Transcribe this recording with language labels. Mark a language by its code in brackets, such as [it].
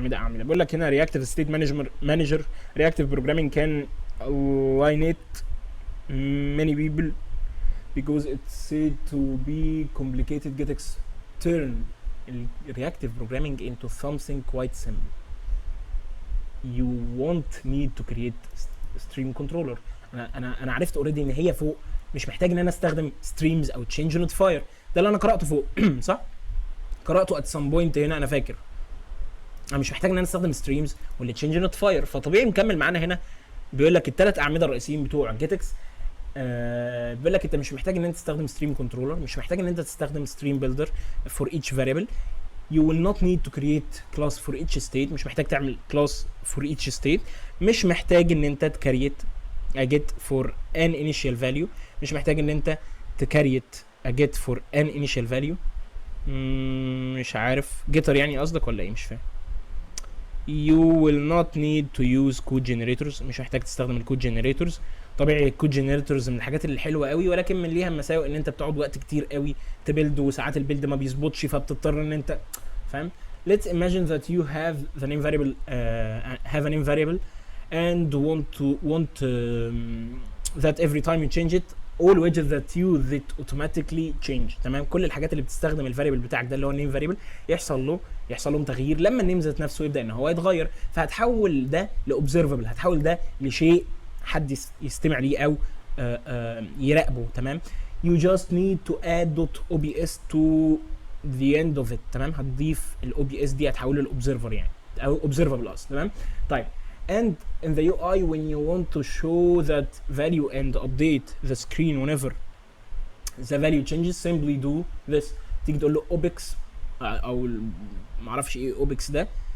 [ar] بيقول لك هنا [en] Reactive state manager reactive programming كان alienate many people because it's said to be complicated. GitX turn reactive programming into something quite simple. You won't need to create stream controller. [ar] انا عرفت اوريدي ان هي فوق مش محتاج ان انا استخدم ستريمز او تشينج نوتفاير. ده اللي انا قراته فوق صح؟ قراته [en] at some point [ar] هنا انا فاكر. انا مش محتاج ان انا استخدم ستريمز ولا تشينج نوتفاير، فطبيعي مكمل معانا هنا. بيقول لك الثلاث اعمده الرئيسيين بتوع جيتكس. بيقول لك انت مش محتاج ان انت تستخدم ستريم كنترولر، مش محتاج ان انت تستخدم ستريم بيلدر [en] for each variable. You will not need to create class for each state. [ar] مش محتاج تعمل [en] class for each state. [ar] مش محتاج ان انت تكريت [en] a get for an initial value. [ar] مش محتاج ان انت تكريت [en] a get for an initial value. [ar] مش عارف جيتر يعني قصدك ولا ايه؟ مش فاهم. [en] You will not need to use code generators. [ar] مش محتاج تستخدم الكود جنريتورز. طبيعي الكود جنريتورز من الحاجات اللي حلوه قوي، ولكن من ليها مساوئ ان انت بتقعد وقت كتير قوي تبيلد، وساعات البيلد ما بيظبطش فبتضطر ان انت فاهم. [en] Let's imagine that you have the name variable have a name variable and want that every time you change it all widgets that use it automatically change. [ar] تمام. كل الحاجات اللي بتستخدم الفاريبل بتاعك ده اللي هو النيم فاريبل يحصل لهم تغيير لما النيم ذات نفسه يبدا ان هو يتغير، فهتحول ده لاوبزرفبل، هتحول ده لشيء حد يستمع ليه او يراقبه. تمام. [en] you just need to add .obs to the end of it. [ar] تمام. هتضيف الاو دي هتحوله لاوبزرفر يعني او observable اصلا. تمام. [en] طيب and in the UI when you want to show that value and update the screen whenever the value changes simply do this. [ar] تيجي تقول له obex او معرفش ايه obex ده.